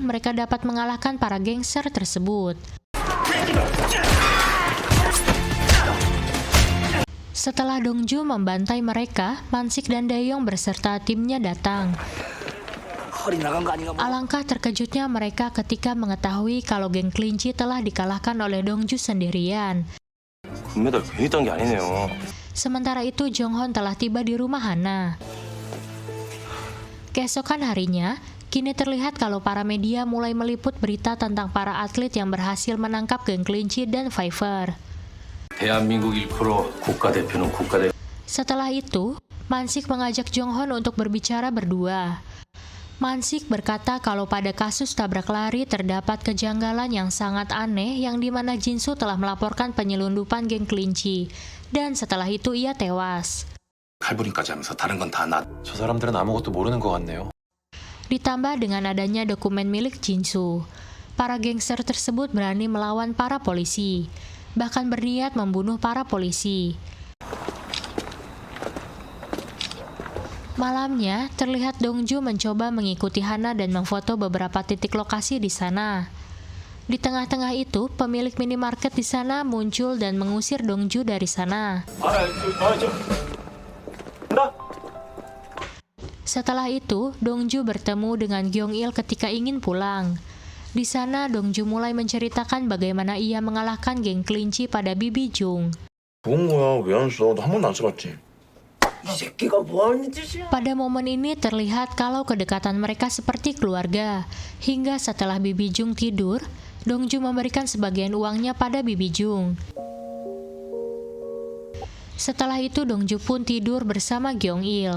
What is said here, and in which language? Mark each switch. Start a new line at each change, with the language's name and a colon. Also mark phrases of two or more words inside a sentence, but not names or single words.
Indonesian: Mereka dapat mengalahkan para gangster tersebut. Setelah Dongju membantai mereka, Mansik dan Daeyong beserta timnya datang. Alangkah terkejutnya mereka ketika mengetahui kalau geng kelinci telah dikalahkan oleh Dongju sendirian.
Korean: 금메달 괜히 딴 게 아니네요.
Indonesian: Sementara itu, Jonghon telah tiba di rumah Hana. Keesokan harinya, kini terlihat kalau para media mulai meliput berita tentang para atlet yang berhasil menangkap geng kelinci dan Fiverr.
Korean: 대한민국 1% 국가대표는 국가대표.
Indonesian: Setelah itu, Mansik mengajak Jonghon untuk berbicara berdua. Mansik berkata kalau pada kasus tabrak lari terdapat kejanggalan yang sangat aneh yang dimana Jinsu telah melaporkan penyelundupan geng kelinci, dan setelah itu ia tewas.
Korean: 칼부림까지 하면서 다른 건 다 나. 저 사람들은 아무것도 모르는 것 같네요.
Indonesian: Ditambah dengan adanya dokumen milik Jinsu, para gangster tersebut berani melawan para polisi, bahkan berniat membunuh para polisi. Malamnya, terlihat Dongju mencoba mengikuti Hana dan memfoto beberapa titik lokasi di sana. Di tengah-tengah itu, pemilik minimarket di sana muncul dan mengusir Dongju dari sana. Setelah itu, Dongju bertemu dengan Gyeong-il ketika ingin pulang. Di sana, Dongju mulai menceritakan bagaimana ia mengalahkan geng kelinci pada Bibi Jung.
Korean: 좋은 거야. 왜 안 써? 너 한 번도 안 써봤지?
Indonesian: Pada momen ini terlihat kalau kedekatan mereka seperti keluarga. Hingga setelah Bibi Jung tidur, Dongju memberikan sebagian uangnya pada Bibi Jung. Setelah itu Dongju pun tidur bersama Gyeong-il.